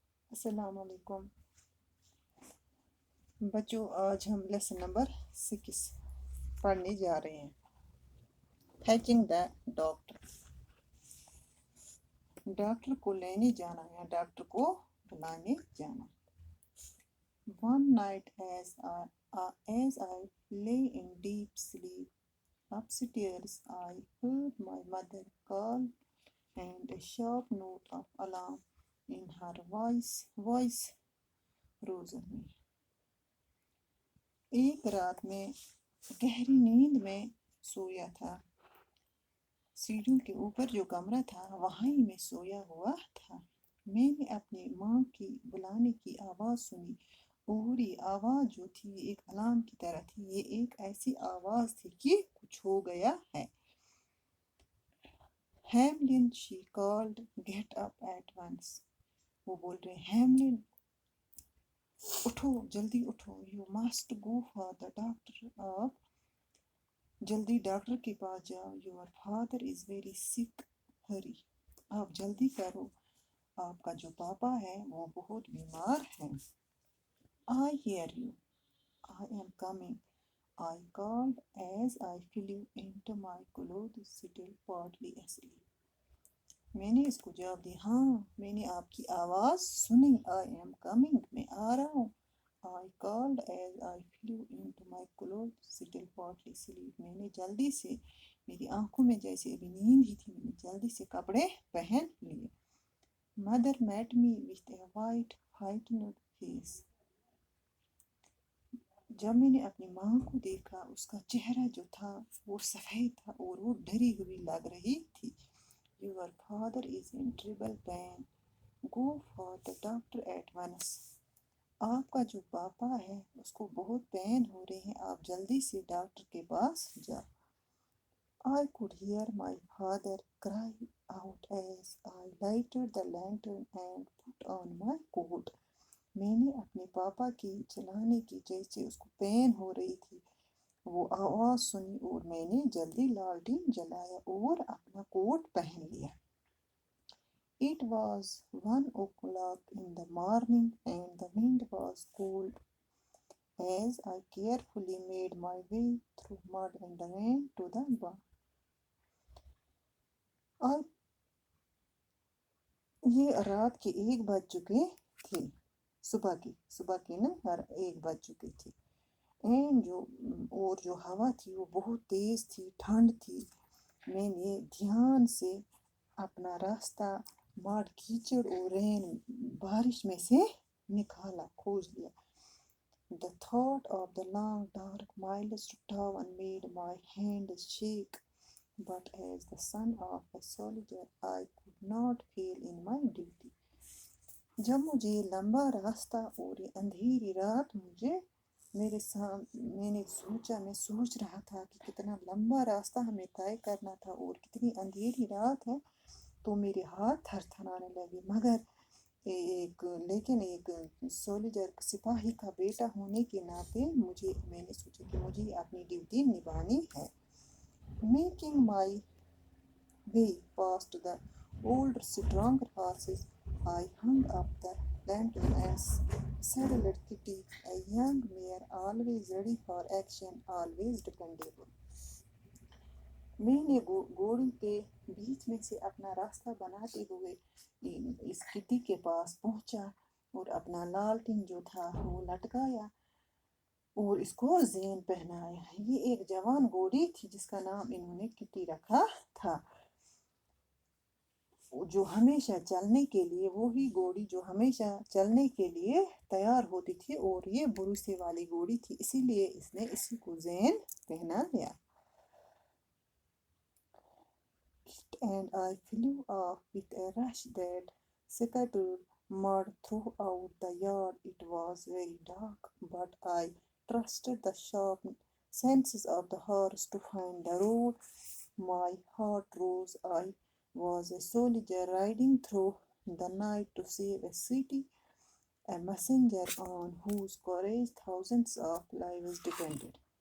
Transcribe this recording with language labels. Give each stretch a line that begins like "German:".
Urdu: السلام علیکم بچوں، آج ہم لیسن نمبر 6 پڑھنے جا رہے ہیں.
English: Fetching the doctor.
Urdu: ڈاکٹر کو لینے جانا یا ڈاکٹر کو بلانے جانا.
English: One night as I lay in deep sleep upstairs, I heard my mother call and a sharp note of alarm in her voice rose me.
Urdu: ایک رات میں گہری نیند میں سویا تھا. سیڑھیوں کے اوپر جو کمرہ تھا وہاں ہی میں سویا ہوا تھا. میں نے اپنی ماں کی بلانے کی آواز سنی اور یہ آواز جو تھی ایک الارم کی طرح تھی. یہ ایک ایسی آواز تھی کہ کچھ ہو گیا ہے.
English: Hamlin she called, get up at once.
Urdu: وہ بول رہے ہیملن اٹھو، جلدی اٹھو.
English: You must go for the doctor.
Urdu: آپ جلدی ڈاکٹر کے پاس جاؤ.
English: Your father is very sick. Hurry.
Urdu: آپ جلدی کرو، آپ کا جو پاپا ہے وہ بہت بیمار ہے.
English: I hear you. I am coming. I called as I flew into my clothes still partly asleep.
Urdu: میں نے اس کو جواب دیا، ہاں میں نے آپ کی آواز سنی.
English: I am coming.
Urdu: میں آ رہا ہوں.
English: I called as I flew into my clothes still partly asleep.
Urdu: میں نے جلدی سے، میری آنکھوں میں جیسے ابھی نیند ہی تھی، میں نے جلدی سے کپڑے پہن لیے.
English: Mother met me with a white frightened face.
Urdu: جب میں نے اپنی ماں کو دیکھا اس کا چہرہ جو تھا وہ سفید تھا اور وہ ڈری ہوئی لگ رہی تھی.
English: Your father is in terrible pain. Go for the doctor at once.
Urdu: آپ کا جو پاپا ہے اس کو بہت پین ہو رہے ہیں، آپ جلدی سے ڈاکٹر کے پاس جاؤ.
English: I could hear my father cry out as I lighted the lantern and put on my coat.
Urdu: میں نے اپنے پاپا کی چلانے کی جیسے اس کو پین ہو رہی تھی وہ آواز سنی اور میں نے جلدی لالٹین جلایا اور اپنا کوٹ پہن لیا.
English: It was 1 o'clock in the morning and the wind was cold. As I carefully made my way through mud and rain to the barn.
Urdu: یہ رات کے 1 بج چکے تھے. صبح کے نا 1 بج چکے تھے. اور جو ہوا تھی وہ بہت تیز تھی، ٹھنڈ تھی. میں نے دھیان سے اپنا راستہ مڈ، کیچڑ اور رین، بارش میں سے نکالا، کھوج لیا.
English: The thought of the long dark miles to town made my hands shake, but as the son of a soldier I could not fail in my duty.
Urdu: جب مجھے لمبا راستہ اور یہ اندھیری رات میں نے سوچ رہا تھا کہ کتنا لمبا راستہ ہمیں طے کرنا تھا اور کتنی اندھیری رات ہے، تو میرے ہاتھ تھر تھرانے لگے. مگر لیکن ایک سولجر، سپاہی کا بیٹا ہونے کے ناطے میں نے سوچا کہ مجھے اپنی ڈیوٹی نبھانی ہے.
English: Making my way past the older stronger horses, I hung up the lantern and saddled Kitty, a young mare always ready for action, always dependable.
Urdu: میں نے گھوڑی کے بیچ میں سے اپنا راستہ بناتے ہوئے اس کٹی کے پاس پہنچا اور اپنا لالٹین جو تھا وہ لٹکایا اور اس کو زین پہنایا. یہ ایک جوان گھوڑی تھی جس کا نام انہوں نے کٹی رکھا تھا، جو ہمیشہ چلنے کے لیے، وہی گھوڑی جو ہمیشہ چلنے کے لیے تیار ہوتی تھی اور یہ بھروسے والی گھوڑی تھی، اسی لیے اس نے اسی کو زین پہنا لیا.
English: And I flew off with a rush that scattered mud throughout the yard. It was very dark, but I trusted the sharp senses of the horse to find the road. My heart rose. I was a soldier riding through the night to save a city, a messenger on whose courage thousands of lives depended.